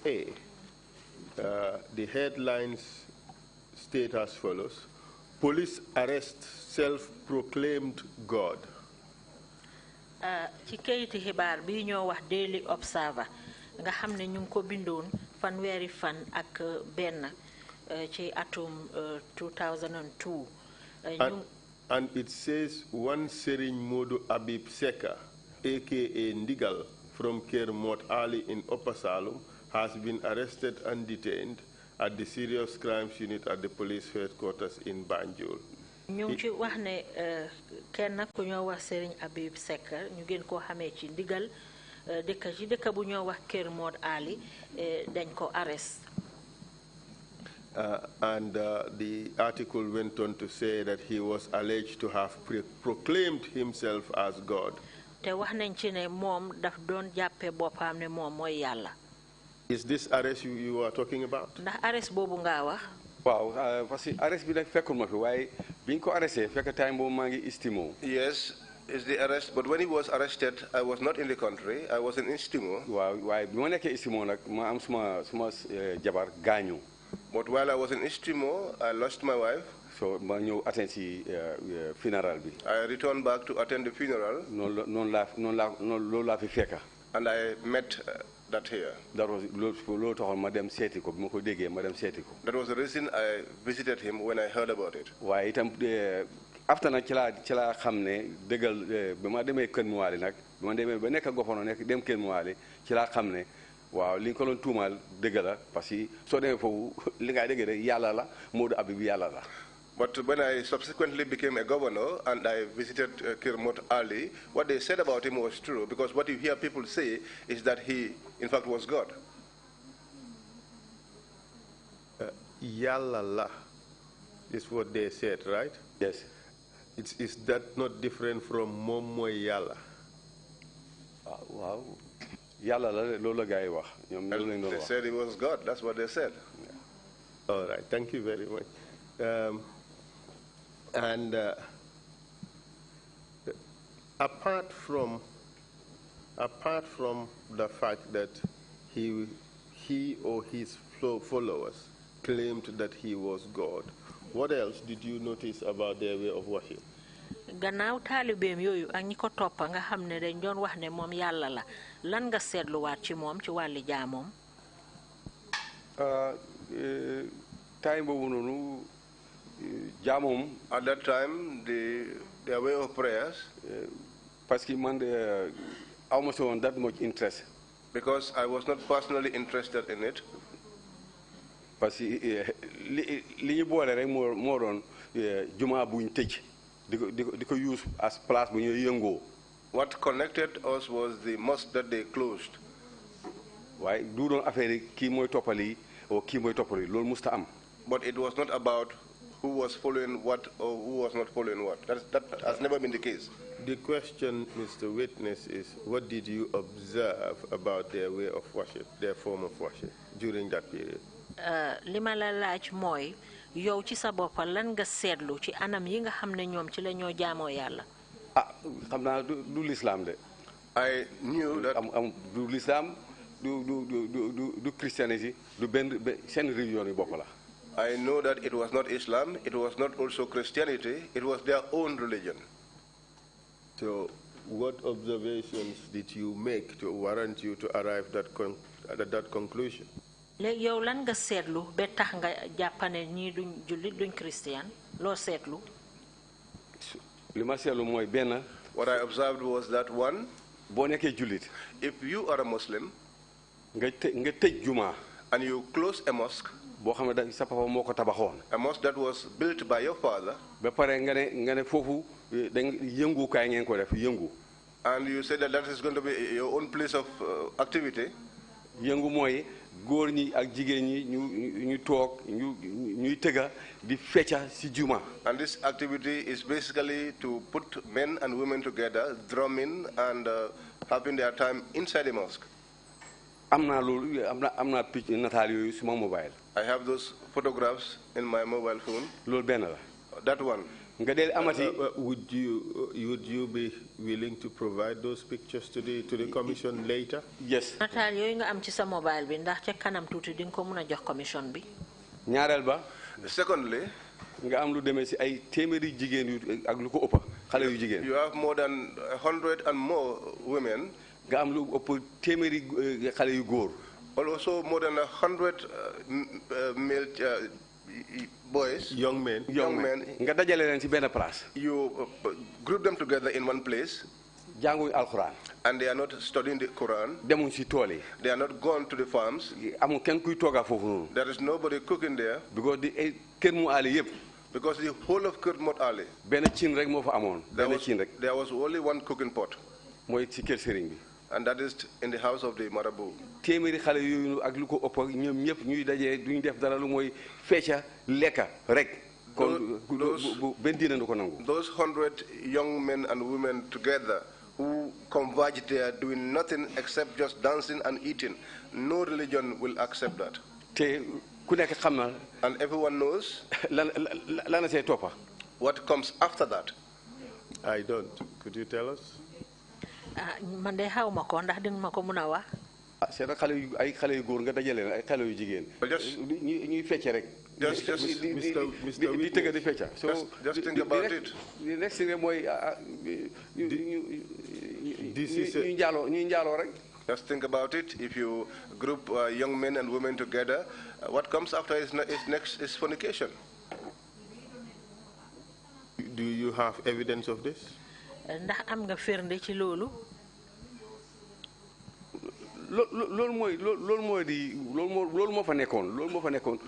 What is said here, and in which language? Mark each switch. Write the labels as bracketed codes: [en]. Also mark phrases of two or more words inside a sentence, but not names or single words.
[en] The headlines state as follows: police arrest self-proclaimed God. [wo] Ci kayiti xibaar bi ñoo wax Daily Observer nga xam ne ñu ngi ko bindoon fanweeri fan ak benn ci atum 2002. [en] And it says one Serigne Modou Abib Seka, aka Ndigal, from Kermot Ali in Upper Salum, has been arrested and detained at the Serious Crimes Unit at the police headquarters in Banjul. [wo] ñu ngi ci wax ne kenn ku ñoo wax Serigne Abib Seck ñu gën koo xamee ci Ndigal dëkk bu ñoo wax Kermot Ali dañ ko arrest. [en] And the article went on to say that he was alleged to have proclaimed himself as God. [wo] Te wax nañ ci ne moom daf doon jàppe boppam ne moom mooy Yàlla. [en] Is this arrest you are talking about? [wo] Ndax arrest boobu nga wax. Waaw [fr] parce que [wo] arrest bi nag fekkul ma fi waaye biñ ko arresté fekk time boobu maa ngi Istimo. [en] Yes, it's the arrest, but when he was arrested, I was not in the country. I was in Istimo. [wo] Waaw waaye bi ma nekkee Istimo nag ma am suma jabar gaañu. [en] But while I was in Istimo, I lost my wife. [wo] So ma ñëw attend si funeral bi. [en] I returned back to attend the funeral. [wo] Loolu laa fi fekka. [en] And I met that here. That was [wo] loolu taxoon ma dem seeti ko bi ma ko déggee ma dem seeti ko. [en] That was the reason I visited him when I heard about it. [wo] waaye itam after nag ci laa xam ne dëggal ba ma demee Kër Muwaali nag ba ma demee ba nekk gouverneur nekk dem Kër Muwaali ci laa xam ne waaw li nga ko doon tuumaal dëgg la [fr] parce que [wo] soo demee foofu li ngay dégg rek Yàlla la Modou Abib Yàlla la. [en] But when I subsequently became a governor and I visited Kermot Ali, what they said about him was true, because what you hear people say is that he, in fact, was God. [wo] Yàlla la [en] is what they said, right? Yes. Is that not different from [wo] moom mooy Yàlla? Waaw Yàlla la loolu la gars yi wax. ñoom loolu lañ doon wax. [en] They said he was God. That's what they said. Yeah. All right. Thank you very much. And apart from the fact that he or his followers claimed that he was God, what else did you notice about their way of worship? [wo] Gannaaw taalibeem yooyu ak ñi ko toppa nga xam ne dañ doon wax ne moom Yàlla la lan nga seetluwaat ci moom ci wàlli jaamoom. time boobu noonu jaamoom. [en] At that time, their way of prayers. [fr] Parce que [en] man almost on that much interest. Because I was not personally interested in it. [fr] Parce que [wo] li ñu boole rek moo doon juma bu ñu tëj di ko [en] use as place [wo] bu ñu yëngoo. [en] What connected us was the mosque that they closed. [wo] waaye du doon affaire yi kii mooy toppali ou kii mooy toppali loolu musta am. [en] But it was not about who was following what or who was not following what. That has never been the case. The question, Mr. Witness, is what did you observe about their way of worship, their form of worship during that period? [wo] Li ma la laaj mooy yow ci sa bopp lan nga seetlu ci anam yi nga xam ne ñoom ci la ñoo jaamoo Yàlla. xam naa du l'islam de. [en] I knew that [wo] du l'islam du Christianity du benn seen religion yi bopp la. [en] I know that it was not Islam, it was not also Christianity, it was their own religion. So what observations did you make to warrant you to arrive at that conclusion? [wo] Léegi yow lan nga seetlu ba tax nga jàppane ñii duñ jullit duñ Christian loo seetlu. li ma seetlu mooy benn. [en] What I observed was that one. [wo] boo nekkee jullit. [en] If you are a Muslim. [wo] nga tëj juma. [en] And you close a mosque. [wo] boo xam ne sa papa moo ko tabaxoon. [en] A mosque that was built by your father. [wo] ba pare nga ne foofu yëngukaay ngeen ko def yëngu. [en] And you said that is going to be your own place of activity. [wo] yëngu mooy góor ñi ak jigéen ñi ñu toog ñuy tëgga di fecca ci juma. [en] And this activity is basically to put men and women together, drumming and having their time inside the mosque. [wo] am naa loolu am naa picc nataal yooyu suma mobile. [en] I have those photographs in my mobile phone. [wo] loolu benn la. [en] That one. [wo] nga deel amati. [en] Would you be willing to provide those pictures to the commission later? Yes. [wo] nataal yooyu nga am ci sa mobile bi ndax ca kanam tuuti di nga ko mën a jox commission bi. ñaareel ba. [en] Secondly, [wo] nga am lu demee si ay téeméeri jigéen yu ak lu ko ëpp xale yu jigéen. [en] You have more than 100 and more women. [wo] nga am lu ëpp téeméeri xale yu góor. [en] Also more than 100 male boys. Young men. [wo] nga dajale leen ci benn place. [en] You group them together in one place. [wo] jànguñu alxuraan. [en] And they are not studying the Quran. [wo] demuñ ci tool yi. [en] They are not gone to the farms. [wo] amul kenn kuy toogaa foofu noonu. [en] There is nobody cooking there. [wo] because di kër mu aali yëpp. [en] Because the whole of Kermot Ali. [wo] benn cin rek moo fa amoon. benn cin rek. [en] There was only one cooking pot. [wo] mooy ci kër sëriñ bi. [en] And that is in the house of the Marabout. [wo] téeméeri xale yooyu ak lu ko ëpp ak ñoom ñëpp ñuy dajee duñu def dara lu mooy fecca lekka rek. kon benn diina du ko nangu. [en] Those 100 young men and women together who converge there doing nothing except just dancing and eating. No religion will accept that. [wo] te ku nekk xam na. [en] And everyone knows. [wo] lan see toppa. [en] What comes after that? I don't. Could you tell us? [wo] man de xaw ma ko ndax dina ma ko mën a wax. c'est xale yu ay xale yu góor nga dajale ay xale yu jigéen. ñuy fecce rek. [en] Just [wo] di tëgg di fecca. [en] Just think about it. The next thing [wo] mooy ñuy njaaloo rek. [en] Just think about it. If you group young men and women together, what comes after is next is fornication. Do you have evidence of this? [wo] ndax am nga firnde ci loolu. loolu moo fa nekkoon.